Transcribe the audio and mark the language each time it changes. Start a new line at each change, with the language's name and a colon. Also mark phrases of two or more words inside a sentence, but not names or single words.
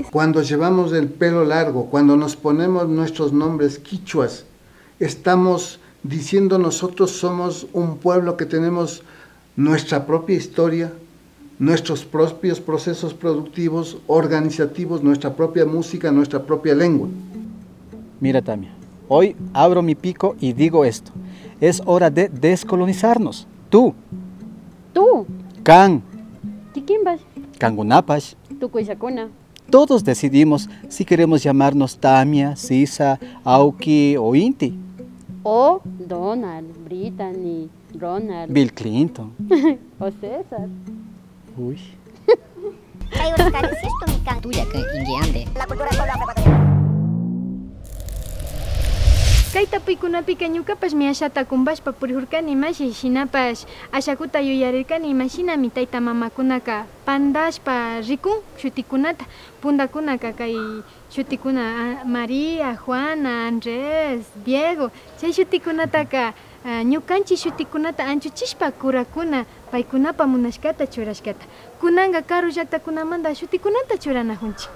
Spanish: Cuando llevamos el pelo largo, cuando nos ponemos nuestros nombres quichuas, estamos diciendo nosotros somos un pueblo que tenemos nuestra propia historia, nuestros propios procesos productivos, organizativos, nuestra propia música, nuestra propia lengua. Mira, Tamia, hoy abro mi pico y digo esto. Es hora de descolonizarnos. Tú.
Quechua: Can. Tiquimbas. Cangunapash. Tucuishacuna.
Spanish: Todos decidimos si queremos llamarnos Tamia, Sisa, Auki o Inti. O Donald, Brittany, Ronald. Bill Clinton. O César. Uy. Tuya que inguiande. La cultura del pueblo afroecuatoriano.
Quechua: Kaita puykunapiqa ñukapash mi ashata kumbashpa purihurkani mashi shinapash ashakuta yuyarirkani imashinami tayta mamakunaka pandashpa rikun shutikunata pundakunaka kay shutikuna María, Juana, Andrés, Diego chay shutikunataka ñukanchik shutikunata anchuchishpa kurakuna paykunapa munashkata churashkata kunanga karu llaqtakunamanta shutikunata churanajunchik.